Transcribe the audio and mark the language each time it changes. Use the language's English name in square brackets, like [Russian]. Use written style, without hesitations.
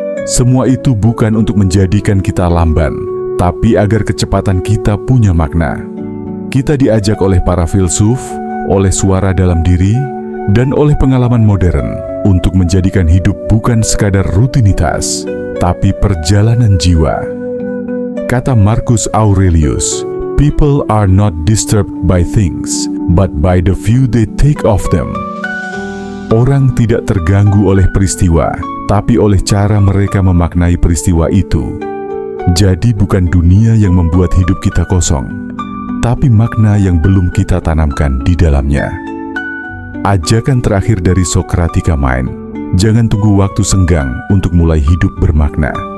[Indonesian] Semua itu bukan untuk menjadikan kita lamban, tapi agar kecepatan kita punya makna. Kita diajak oleh para filsuf, oleh suara dalam diri, dan oleh pengalaman modern untuk menjadikan hidup bukan sekadar rutinitas, tapi perjalanan jiwa. Kata [English] Marcus Aurelius, "People are not disturbed by things, but by the view they take of them." [Indonesian] Orang tidak terganggu oleh peristiwa, tapi oleh cara mereka memaknai peristiwa itu. Jadi bukan dunia yang membuat hidup kita kosong, tapi makna yang belum kita tanamkan di dalamnya. Ajakan terakhir dari Socratica Mind, jangan tunggu waktu senggang untuk mulai hidup bermakna.